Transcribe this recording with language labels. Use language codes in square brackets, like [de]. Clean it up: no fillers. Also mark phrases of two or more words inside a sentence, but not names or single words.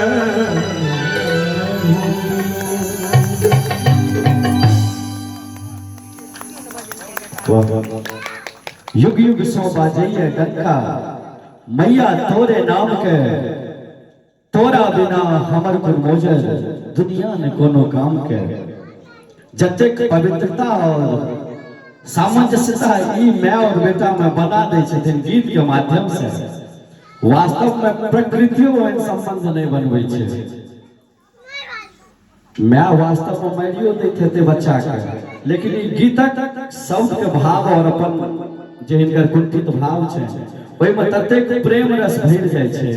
[mai] युग युग सो बाजैया डंका मैया तोरे नाम के तोरा बिना हमर गुर मोजर दुनिया ने कोनो काम के जतेक पवित्रता और सामंजस्यता ई माय और बेटा में बना दै छथिन गीत के माध्यम से वास्तव में प्रकृतियों एहन संबंध नहीं बनबै छै माय वास्तव में मारियो दैत हेतै बच्चा के लेकिन ई गीतक शब्द के भाव और अपन जे हिनकर कुंठित भाव छै ओहि में ततेक प्रेम रस भरि जाइ छै